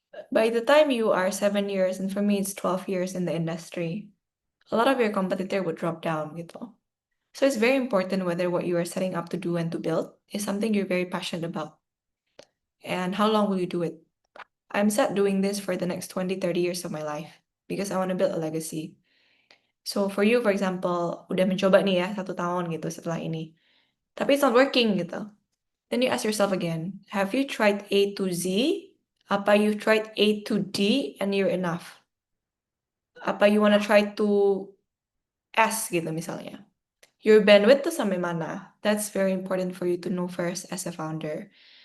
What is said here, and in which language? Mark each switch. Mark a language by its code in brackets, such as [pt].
[en] By the time you are 7 years, and for me it's 12 years in the industry, a lot of your competitor would drop down gitu. So it's very important whether what you are setting up to do and to build is something you're very passionate about. And how long will you do it? I'm set doing this for the next 20, 30 years of my life because I want to build a legacy. So for you, for example, [id] udah mencoba nih ya 1 tahun gitu setelah ini. Tapi [en] it's not working gitu. Then you ask yourself again, have you tried A to Z? [id] Apa [en] you tried A to D and you're enough? [id] Apa [en] you want to try to S [id] gitu misalnya. [en] Your bandwidth [id] tuh [en] sampai mana? That's very important for you to know first as a founder.